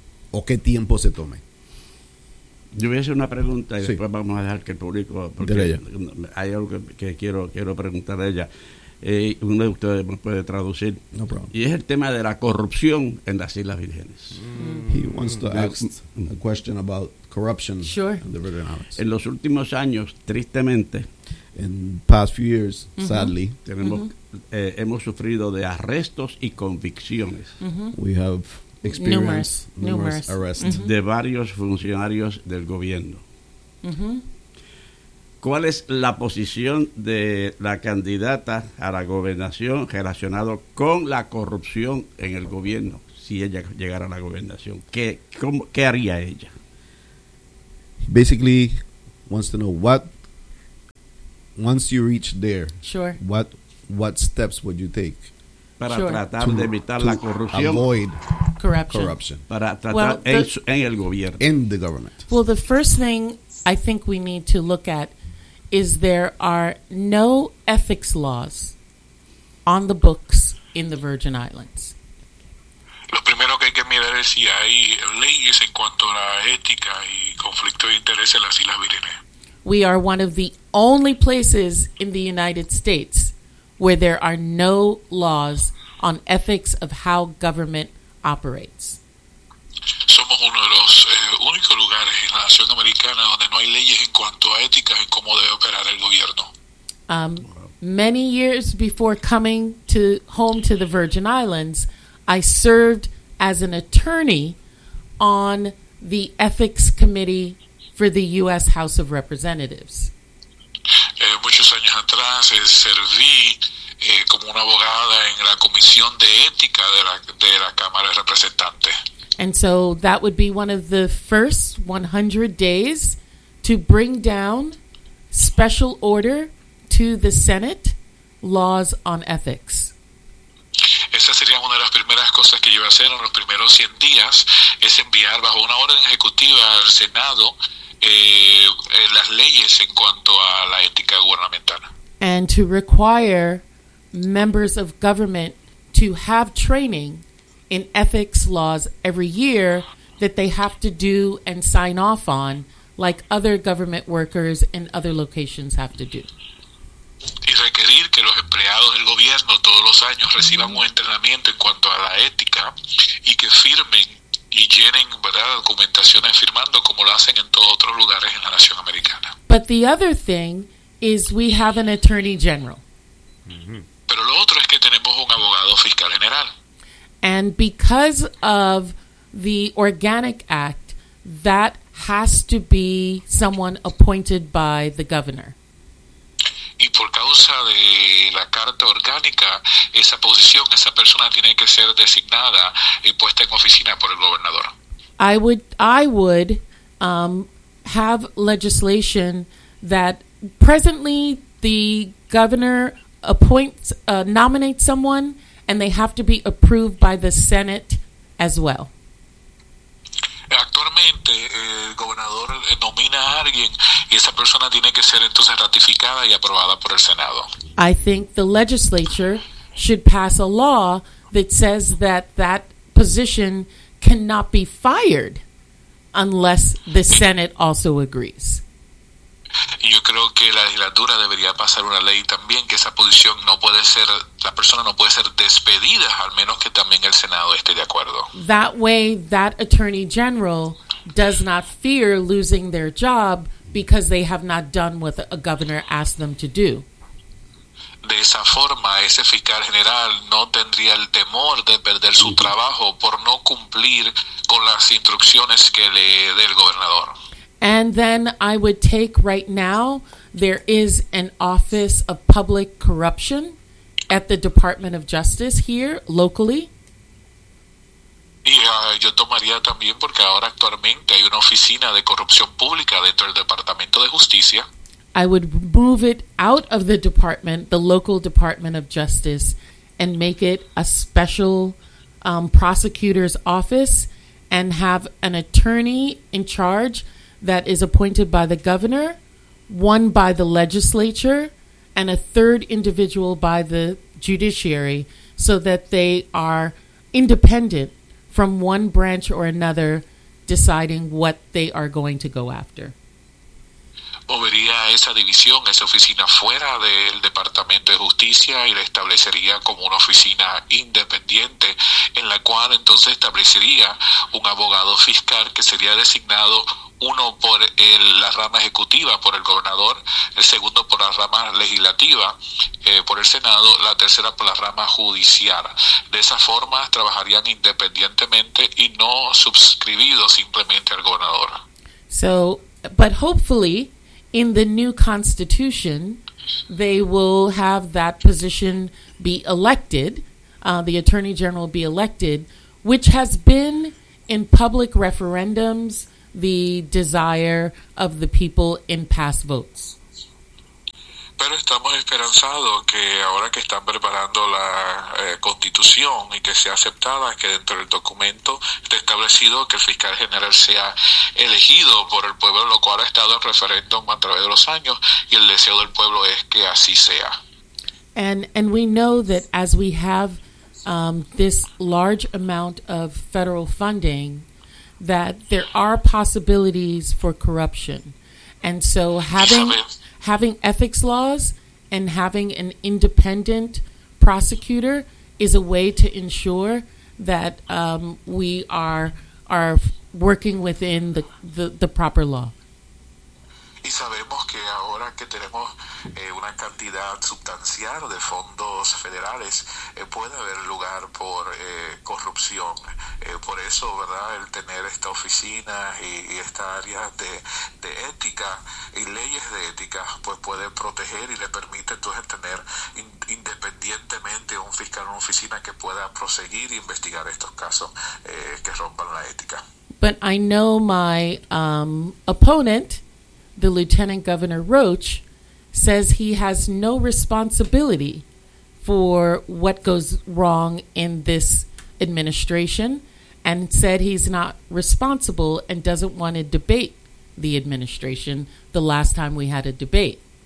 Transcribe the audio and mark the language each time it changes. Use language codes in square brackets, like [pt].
[es] O qué tiempo se tome. Yo voy a hacer una pregunta y después vamos a dejar que el público, porque hay algo que quiero preguntar a ella. Uno de ustedes me puede traducir. [en] No problem. [es] Y es el tema de la corrupción en las Islas Vírgenes. [en] He wants to ask a question about corruption, sure, in the Virgin Islands. [es] En los últimos años, tristemente, [en] in past few years, mm-hmm. sadly. [es] Tenemos, mm-hmm. Hemos sufrido de arrestos y convicciones. [en] Mm-hmm. We have experienced numerous arrests. [es] Mm-hmm. De varios funcionarios del gobierno. Mm-hmm. ¿Cuál es la posición de la candidata a la gobernación relacionado con la corrupción en el gobierno? Si ella llegara a la gobernación, ¿qué haría ella? [en] Basically, wants to know what, once you reach there, sure. what steps would you take? [es] Para [en] sure. [es] tratar [en] to, [es] de evitar la corrupción. [en] Avoid corruption. [es] Para tratar [en] well, the, [es] en el gobierno. [en] In the government. Well, the first thing I think we need to look at is there are no ethics laws on the books in the Virgin Islands. [es] Lo primero que hay que mirar es si hay leyes en cuanto a la ética y conflicto de intereses en las Islas Vírgenes. [en] We are one of the only places in the United States where there are no laws on ethics of how government operates. [es] Somos uno de los únicos lugares en la nación americana donde no hay leyes en cuanto a ética y cómo debe operar el gobierno. [en] Many years before coming to home to the Virgin Islands, I served as an attorney on the ethics committee for the U.S. House of Representatives. [es] Muchos años atrás serví como una abogada en la comisión de ética de la Cámara de Representantes. [en] And so that would be one of the first 100 days to bring down special order to the Senate laws on ethics. [es] Esa sería una de las primeras cosas que yo iba a hacer en los primeros 100 días, es enviar bajo una orden ejecutiva al Senado las leyes en cuanto a la ética gubernamental. [en] And to require members of government to have training in ethics laws every year that they have to do and sign off on, like other government workers in other locations have to do. [es] Y requerir que los empleados del gobierno todos los años reciban mm-hmm. un entrenamiento en cuanto a la ética y que firmen y llenen, ¿verdad?, documentaciones firmando como lo hacen en todos otros lugares en la nación americana. [en] But the other thing is we have an attorney general. Mm-hmm. [es] Pero lo otro es que tenemos un abogado fiscal general. [en] And because of the Organic Act, that has to be someone appointed by the governor. [es] Y por causa de la Carta Orgánica, esa posición, esa persona tiene que ser designada y puesta en oficina por el gobernador. [en] I would have legislation that presently the governor nominates someone, and they have to be approved by the Senate as well. [es] Actualmente, el gobernador nomina a alguien y esa persona tiene que ser entonces ratificada y aprobada por el Senado. [en] I think the legislature should pass a law that says that position cannot be fired unless the Senate also agrees. [es] Yo creo que la legislatura debería pasar una ley también que esa posición no puede ser, la persona no puede ser despedida al menos que también el Senado esté de acuerdo. [en] That way that attorney general does not fear losing their job because they have not done what a governor asked them to do. [es] De esa forma ese fiscal general no tendría el temor de perder su trabajo por no cumplir con las instrucciones que le dé el gobernador. [en] And then I would take right now, there is an Office of Public Corruption at the Department of Justice here, locally. [es] Y yo tomaría también porque ahora actualmente hay una oficina de corrupción pública dentro del Departamento de Justicia. [en] I would move it out of the department, the local Department of Justice, and make it a special prosecutor's office and have an attorney in charge that is appointed by the governor, one by the legislature, and a third individual by the judiciary, so that they are independent from one branch or another deciding what they are going to go after. [es] movería esa división, esa oficina, fuera del Departamento de Justicia y la establecería como una oficina independiente, en la cual entonces establecería un abogado fiscal que sería designado uno por la rama ejecutiva, por el gobernador, el segundo por la rama legislativa, por el Senado, la tercera por la rama judicial. De esa forma trabajarían independientemente y no suscribidos simplemente al gobernador. [en] So, but hopefully, in the new constitution, they will have that position be elected, the attorney general be elected, which has been in public referendums the desire of the people in past votes. [es] Pero estamos esperanzados que ahora que están preparando la constitución y que sea aceptada, que dentro del documento esté establecido que el fiscal general sea elegido por el pueblo, lo cual ha estado en referéndum a través de los años, y el deseo del pueblo es que así sea. [en] And we know that as we have this large amount of federal funding, that there are possibilities for corruption. And so having ethics laws and having an independent prosecutor is a way to ensure that we are working within the proper law. [es] Y sabemos que ahora que tenemos una cantidad sustancial de fondos federales, puede haber lugar por corrupción. Por eso, ¿verdad?, el tener esta oficina y esta área de ética y leyes de ética, pues puede proteger y le permite entonces tener independientemente un fiscal o una oficina que pueda proseguir e investigar estos casos que rompan la ética. [en] But I know my opponent, the Lieutenant Governor Roach, says he has no responsibility for what goes wrong in this administration, and said he's not responsible and doesn't want to debate the administration the last time we had a debate.